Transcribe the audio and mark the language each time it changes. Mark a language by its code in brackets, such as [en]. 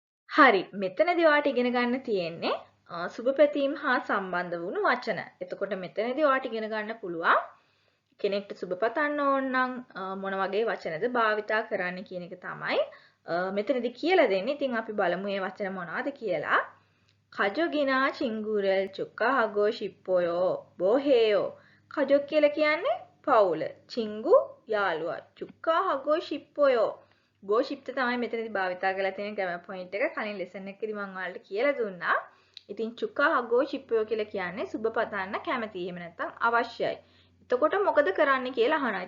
[si] හරි, මෙතනදී ඔයාලට ඉගෙන ගන්න තියෙන්නේ සුබ පැතීම් හා සම්බන්ධ වුණු වචන. එතකොට මෙතනදී ඔයාලට ඉගෙන ගන්න පුළුවන් කෙනෙක්ට සුබ පතන්න ඕන නම් මොන වගේ වචනද භාවිතා කරන්න කියන එක තමයි මෙතනදී කියලා දෙන්නේ. ඉතින් අපි බලමු මේ වචන මොනවද කියලා. [ko] 가족이나 친구를 축하하고 싶어요. 뭐해요? [si] 가족 කියලා කියන්නේ පවුල. [ko] 친구 [si] යාළුවා. [ko] 축하하고 싶어요. [si] go 싶ත තමයි මෙතනදී භාවිතා කරලා තියෙන grammar point එක. කලින් lesson එකේදී මම ඔයාලට කියලා දුන්නා. ඉතින් [ko] 축하하고 싶어요 [si] කියලා කියන්නේ සුබ පතන්න කැමතියි. එහෙම නැත්නම් අවශ්‍යයි. එතකොට මොකද කරන්න කියලා අහනවා.